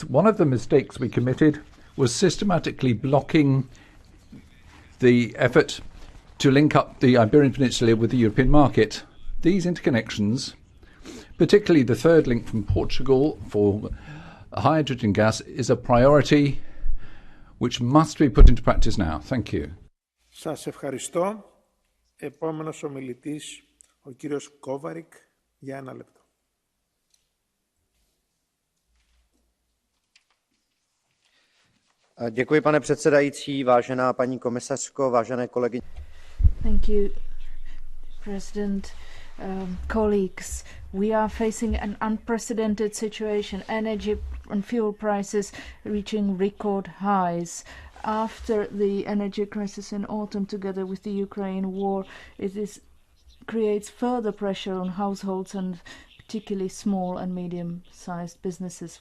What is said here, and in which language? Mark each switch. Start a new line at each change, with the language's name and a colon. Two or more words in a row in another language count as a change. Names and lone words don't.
English: One of the mistakes we committed was systematically blocking the effort to link up the Iberian Peninsula with the European market. These interconnections, particularly the third link from Portugal for hydrogen gas, is a priority which must be put into practice now. Thank you.
Greek: Σας ευχαριστώ. Επόμενος ομιλητής, ο κύριος Κόβαρικ, για 1 λεπτό.
Czech: Děkuji, pane předsedající, vážená paní komisařko, vážené kolegyně.
English: Thank you, President. Colleagues, we are facing an unprecedented situation. Energy and fuel prices reaching record highs. After the energy crisis in autumn, together with the Ukraine war, creates further pressure on households and particularly small and medium-sized businesses.